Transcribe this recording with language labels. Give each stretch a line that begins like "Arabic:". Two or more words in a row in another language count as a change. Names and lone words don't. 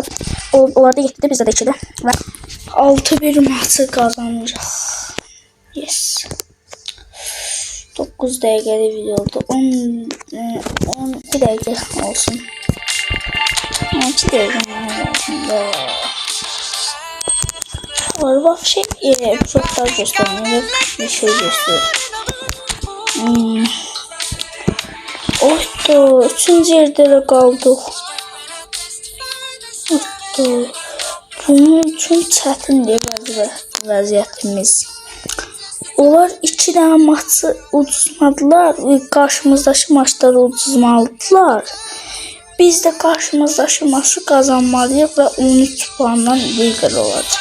Azerbaijani: Onlarda 7-dir, bizdə də 2-dir. Və 6-1 maçı qazanacaq. Yes. 9 dəqiqəli videodur. 12 dəqiqə olsun. 12 dəqiqə olsun.
Turkish: Vahşi epizodlar göstermiyor. Bir şey gösteriyor. Oydu. 3. yerde de kaldık. Oydu.
Azerbaijani: Bunun üçün çətindir vəziyyətimiz. Onlar 2 dənə maçı uduzmadılar. Qarşımızdakı maçları uduzmalıdılar. Biz də qarşımızdakı maçı qazanmalıyıq və 13 puandan lider olacaq.